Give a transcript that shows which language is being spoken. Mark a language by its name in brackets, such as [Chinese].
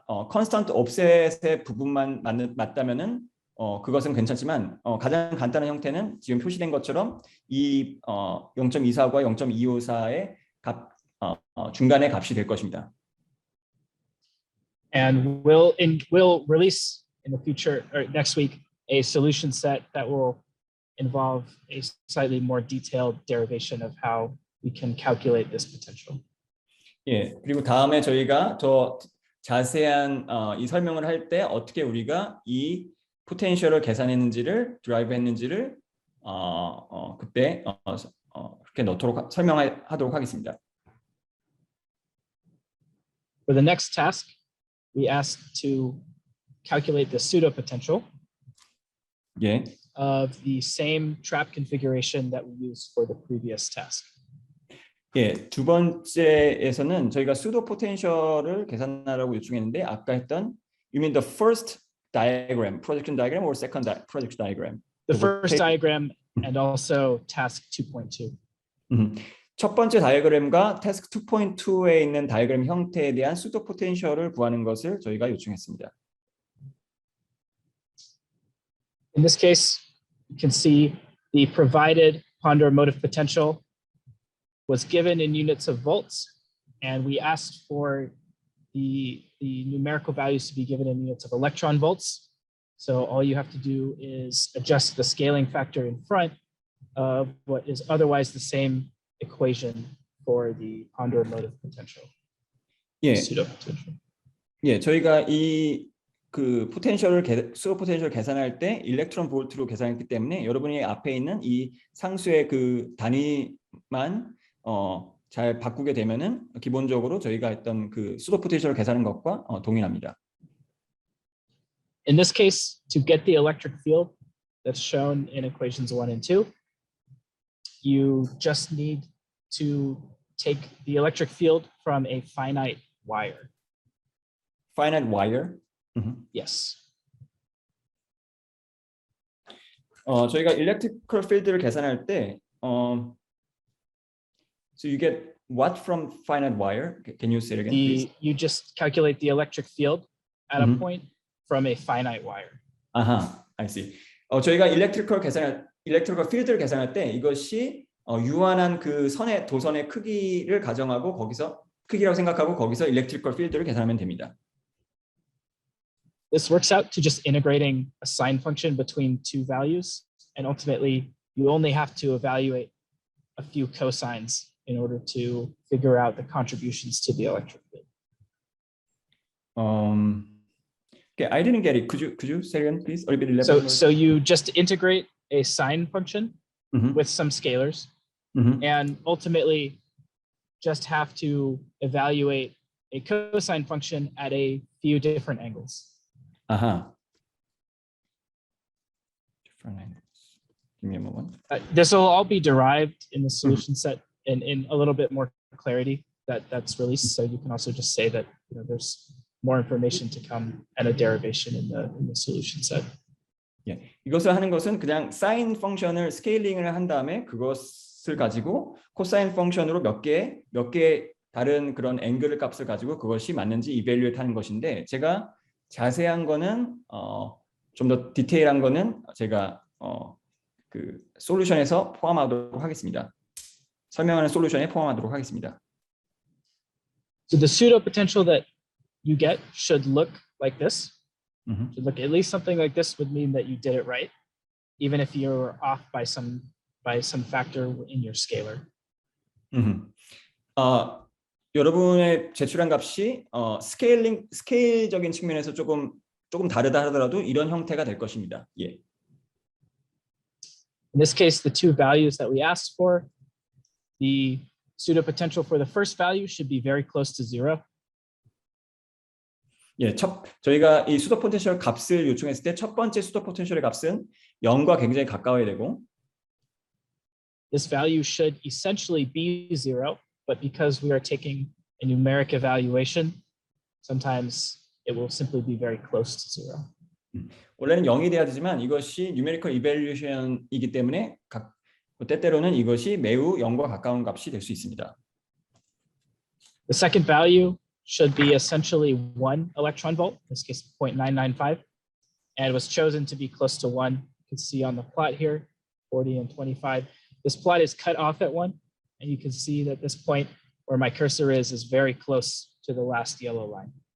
[Korean] 컨스턴트 옵셋의 부분만 맞다면은 그것은 괜찮지만 가장 간단한 형태는 지금 표시된 것처럼 이 0.24과 0.254의 중간의 값이 될 것입니다. [English] And we'll release in the future or next week a solution set that will involve a slightly more detailed derivation of how we can calculate this potential. [Korean] 예, 그리고 다음에 저희가 더 자세한 이 설명을 할 때 어떻게 우리가 이 포텐셜을 계산했는지를 드라이브했는지를 그때 그렇게 설명하도록 하겠습니다. [English] For the next task, we asked to calculate the pseudo potential [Korean] 예. [English] of the same trap configuration that we used for the previous task. [Korean] 예, 두 번째에서는 저희가 pseudo potential을 계산하라고 요청했는데 아까 했던 [English] you mean the first diagram, projection diagram or second projection diagram? The first diagram and also task 2.2. [Korean] 첫 번째 다이어그램과 태스크 2.2에 있는 다이어그램 형태에 대한 pseudo potential을 구하는 것을 저희가 요청했습니다. [English] In this case, you can see the provided ponderer motive potential was given in units of volts, and we asked for the numerical values to be given in units of electron volts. So all you have to do is adjust the scaling factor in front of what is otherwise the same equation for the ponderer motive potential. [Korean] 예, [English] pseudo potential. [Korean] 예, 저희가 pseudo 포텐셜을 계산할 때 일렉트론 볼트로 계산했기 때문에 여러분이 앞에 있는 이 상수의 그 단위만 잘 바꾸게 되면은 기본적으로 저희가 했던 그 pseudo 포텐셜을 계산한 것과 동일합니다. [English] In this case, to get the electric field that's shown in equations 1 and 2, you just need to take the electric field from a finite wire. Finite wire. Yes. [Korean] 저희가 electrical field를 계산할 때 [English] so you get what from finite wire? Can you say it again, please? You just calculate the electric field at a point from a finite wire. [Korean] 아하, [English] I see. [Korean] 저희가 electrical field를 계산할 때 이것이 유한한 그 선의 도선의 크기를 가정하고 거기서 크기라고 생각하고 거기서 electrical field를 계산하면 됩니다. [English] This works out to just integrating a sine function between two values, and ultimately you only have to evaluate a few cosines in order to figure out the contributions to the electric field. Okay, I didn't get it. Could you say again, please? Or a bit elaborate? So you just integrate a sine function Mhm. with some scalars, Mhm. and ultimately just have to evaluate a cosine function at a few different angles. Aha. Different angles. Give me a moment. This will all be derived in the solution set in a little bit more clarity that's released. So you can also just say that there's more information to come and a derivation in the solution set. [Korean] 예, 이것을 하는 것은 그냥 사인 펑션을 스케일링을 한 다음에 그것을 가지고 코사인 펑션으로 몇 개 다른 그런 앵글 값을 가지고 그것이 맞는지 이밸류에이트 하는 것인데 제가 자세한 거는 좀 더 디테일한 거는 제가 그 솔루션에서 포함하도록 하겠습니다. 설명하는 솔루션에 포함하도록 하겠습니다. [English] So the pseudo potential that you get should look like this. Mm-hmm. Should look at least something like this would mean that you did it right, even if you're off by some factor in your scalar. [Korean] 여러분의 제출한 값이 스케일적인 측면에서 조금 다르다 하더라도 이런 형태가 될 것입니다. 예. [English] In this case, the two values that we asked for, the pseudo potential for the first value should be very close to 0. [Korean] 예, 저희가 이 수도 포텐셜 값을 요청했을 때 첫 번째 수도 포텐셜의 값은 0과 굉장히 가까워야 되고 [English] This value should essentially be 0, but because we are taking a numeric evaluation, sometimes it will simply be very close to 0. [Korean] 원래는 0이 돼야 되지만 이것이 numerical evaluation이기 때문에 때때로는 이것이 매우 0과 가까운 값이 될 수 있습니다. [English] The second value should be essentially 1 electron volt, in this case 0.995, and was chosen to be close to 1. You can see on the plot here, 40 and 25. This plot is cut off at 1, and you can see that this point where my cursor is very close to the last yellow line.